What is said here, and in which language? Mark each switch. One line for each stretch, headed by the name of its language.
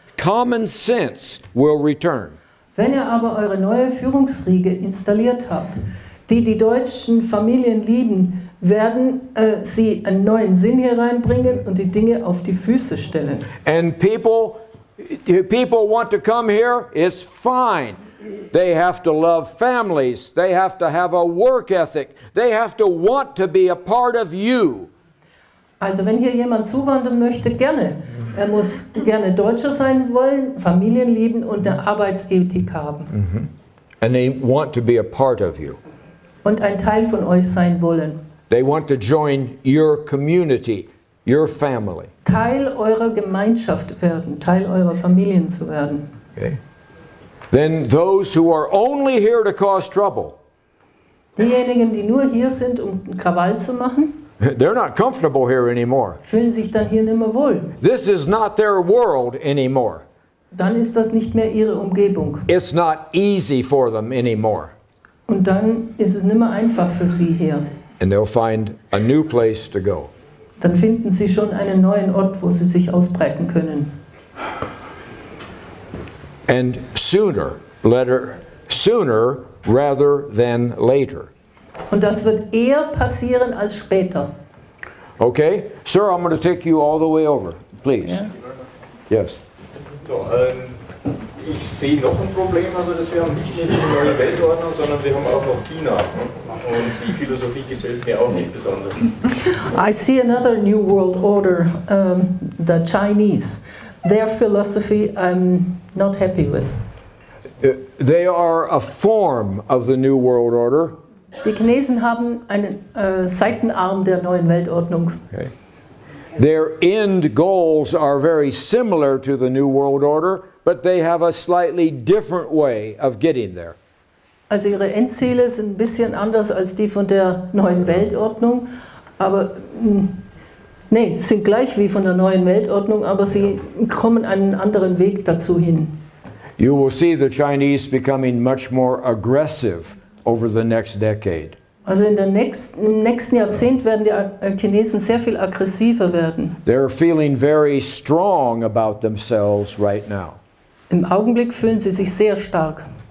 English: Common sense will return.
German: Wenn ihr aber eure neue Führungsriege installiert habt, die die deutschen Familien lieben, werden sie einen neuen Sinn hier reinbringen und die Dinge auf die Füße stellen.
English: And people want to come here, it's fine. They have to love families. They have to have a work ethic. They have to want to be a part of you.
German: Also wenn hier jemand zuwandern möchte, gerne. Er muss gerne Deutscher sein wollen, Familien lieben und eine Arbeitsethik haben.
English: And they want to be a part of you.
German: Und ein Teil von euch sein wollen.
English: They want to join your community, your family.
German: Teil eurer Gemeinschaft werden, Teil eurer Familien zu werden.
English: Okay. Then those who are only here to cause trouble,
German: diejenigen, die nur hier sind, um Krawall zu machen,
English: they're not comfortable here anymore.
German: fühlen sich dann hier nicht mehr wohl.
English: This is not their world anymore.
German: Dann ist das nicht mehr ihre Umgebung.
English: It's not easy for them anymore.
German: Und dann ist es nicht mehr einfach für sie hier.
English: And they'll find a new place to go.
German: Dann finden sie schon einen neuen Ort, wo sie sich ausbreiten können.
English: And sooner rather than later.
German: Und das wird eher passieren als später.
English: Okay, sir, I'm going to take you all the way over, please.
German: Ja.
English: Yes.
German: So, ich sehe noch ein Problem, also dass wir haben nicht nur die neue Weltordnung, sondern wir haben auch noch China. Und die Philosophie gefällt mir auch nicht besonders.
English: I see another new world order, the Chinese. Their philosophy I'm not happy with. They are a form of the New World Order.
German: Die Chinesen haben einen Seitenarm der neuen Weltordnung.
English: Okay. Their end goals are very similar to the New World Order, but they have a slightly different way of getting there.
German: Also ihre Endziele sind ein bisschen anders als die von der neuen Weltordnung, aber nee, sind gleich wie von der neuen Weltordnung, aber sie kommen einen anderen Weg dazu hin.
English: You will see the Chinese becoming much more aggressive over the next decade.
German: Also im nächsten Jahrzehnt werden die Chinesen sehr viel aggressiver werden.
English: They're feeling very strong about themselves right now.
German: Im Augenblick fühlen sie sich sehr stark.